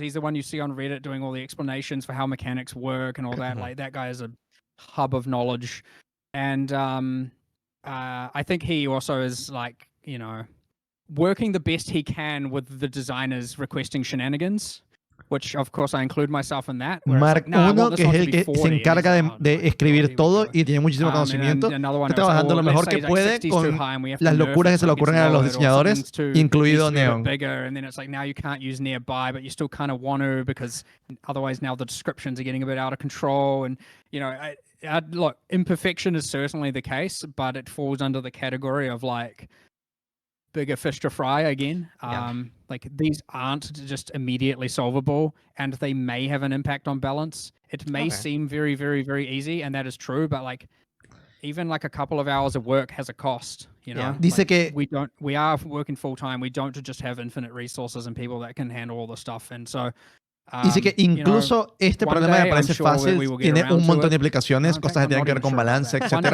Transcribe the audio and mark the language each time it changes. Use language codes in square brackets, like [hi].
[en] He's the one you see on Reddit doing all the explanations for how mechanics work and all that. Like, that guy is a hub of knowledge. And I think he also is, like, you know, working the best he can with the designers requesting shenanigans. Which, of course, I include myself in that. [es] Mark 1, que es el que se encarga de escribir todo y tiene muchísimo conocimiento, está trabajando lo mejor que puede con las locuras que se le ocurren a los diseñadores, incluido Neon. [en] And then it's like, now you can't use nearby, but you still kind of want to, because otherwise now the descriptions are getting a bit out of control. And, you know, look, imperfection is certainly the case, but it falls under the category of, like, bigger fish to fry again. Like, these aren't just immediately solvable, and they may have an impact on balance. It may seem very, very, very easy, and that is true, but, like, even like a couple of hours of work has a cost, you know? [es] Dice [en] like, [es] que [en] we are working full time. We don't just have infinite resources and people that can handle all the stuff. And so [es] dice que incluso este problema me parece fácil, tiene un montón de implicaciones, cosas que tienen que ver con balance, etc.